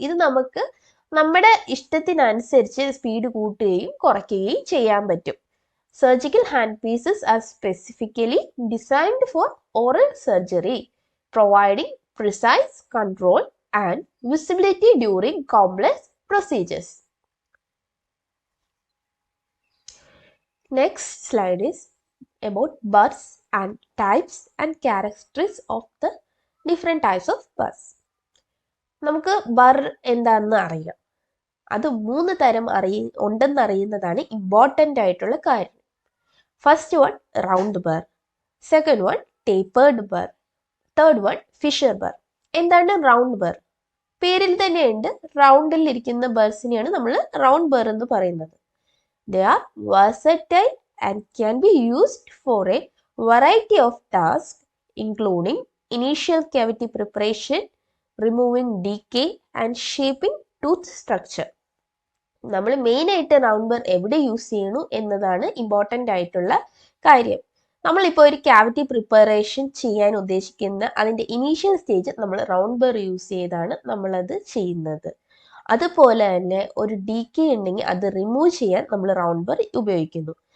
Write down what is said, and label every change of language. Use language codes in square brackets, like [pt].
[ml] ഇത് നമുക്ക് നമ്മുടെ ഇഷ്ടത്തിനനുസരിച്ച് സ്പീഡ് കൂട്ടുകയും കുറയ്ക്കുകയും ചെയ്യാൻ പറ്റും. [en] Surgical hand pieces are specifically designed for oral surgery providing precise control and visibility during complex procedures. Next slide is about burrs and types and characteristics of the different types of burrs. [ml] നമുക്ക് ബർ എന്താണെന്ന് അറിയാം. അത് 3 തരം ഉണ്ടെന്ന് അറിയുന്നതാണ് important ആയിട്ടുള്ള കാര്യം. First one round ബർ, second one tapered ബർ, third one Fisher ബർ. എന്താണ് റൗണ്ട് ബർ? പേരിൽ തന്നെയുണ്ട്, റൗണ്ടിൽ ഇരിക്കുന്ന ബർസിനെയാണ് നമ്മൾ റൗണ്ട് ബർ എന്ന് പറയുന്നത്. [en] They are versatile and can be used for a variety of tasks including initial cavity preparation, removing decay and shaping tooth structure. [ml] നമ്മൾ മെയിനായിട്ട് റൗണ്ട് ബർ എവിടെ യൂസ് ചെയ്യണു എന്നതാണ് ഇമ്പോർട്ടൻ്റ് ആയിട്ടുള്ള കാര്യം. നമ്മളിപ്പോൾ ഒരു ക്യാവിറ്റി പ്രിപ്പറേഷൻ ചെയ്യാൻ ഉദ്ദേശിക്കുന്ന അതിൻ്റെ ഇനീഷ്യൽ സ്റ്റേജ് നമ്മൾ റൗണ്ട് ബർ യൂസ് ചെയ്താണ് നമ്മളത് ചെയ്യുന്നത്. അതുപോലെ തന്നെ ഒരു ഡീക്കേ ഉണ്ടെങ്കിൽ അത് റിമൂവ് ചെയ്യാൻ നമ്മൾ റൗണ്ട് ബർ ഉപയോഗിക്കുന്നു.